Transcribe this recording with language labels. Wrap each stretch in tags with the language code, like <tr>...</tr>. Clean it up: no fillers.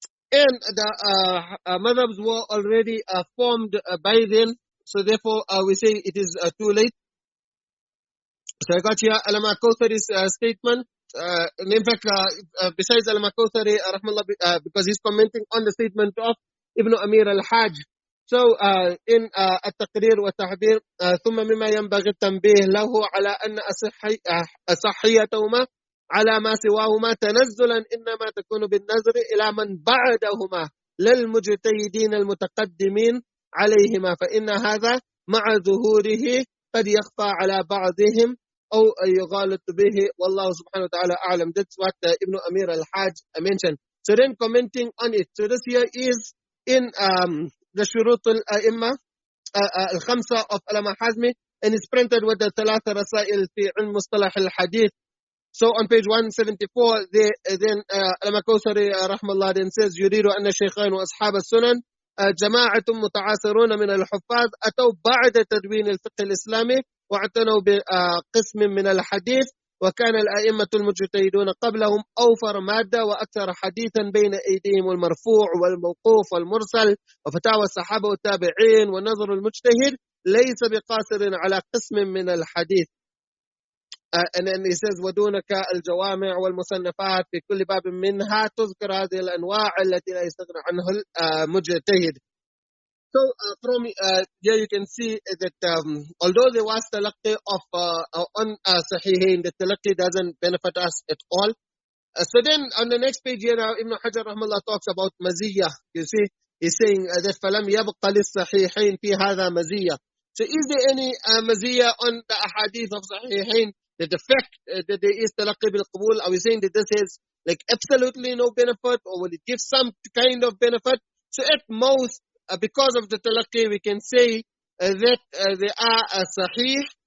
<en>And the madhabs were already formed by then, so therefore we say it is too late. So I got here Allama Kawthari's statement. And in fact, besides Allama Kawthari, because he's commenting on the statement of Ibn Amir al-Hajj. So in</en> <ar>التقرير والتحذير ثم مما ينبغي التنبيه له على أن أصحيتهما على ما سواهما تنزلا إنما تكون بالنظر إلى من بعدهما للمجتهدين المتقدمين عليهما فإن هذا مع ظهوره قد يخفى على بعضهم أو يغالط به والله سبحانه وتعالى أعلم.</ar> <en>That's what Ibn Amir al-Hajj mentioned. So then commenting on it, so this here is in the Shurut al-A'imma al-Khamsa of Allama Hazmi, and it's printed with the Thalatha Rasail fi ilm Mustalah al-Hadith. So on page 174, then Allama Kawthari rahmallah then says</en> <ar>يريد أن الشيخين وأصحاب السنن جماعة متعاصرون من الحفاظ أتوا بعد تدوين الفقه الإسلامي واعتنوا بقسم من الحديث وكان الأئمة المجتهدون قبلهم أوفر مادة وأكثر حديثا بين أيديهم المرفوع والموقوف والمرسل وفتاوى الصحابة والتابعين ونظر المجتهد ليس بقاصر على قسم من الحديث.</ar> <en>And then he says</en> <ar>ودونك الجوامع والمصنفات في كل باب منها تذكر هذه الأنواع التي لا يستغنى عنها المجتهد.</ar> <en>So from here you can see that although there was talaqi of on Sahihain, the talaqi doesn't benefit us at all. So then on the next page here, Ibn Hajar rahmallah talks about maziyah. You see, he's saying that</en> <ar>فَلَمْ يَبْقَ لِلصَّحِيحَيْن فِي هَذَا مَزِيَّةٌ.</ar> <en>So is there any maziyah on the ahadith of Sahihain? That the fact that there is talaqi bil qabul, are we saying that this has like absolutely no benefit, or will it give some kind of benefit? So at most, because of the talaqi, we can say that they are sahih,</en>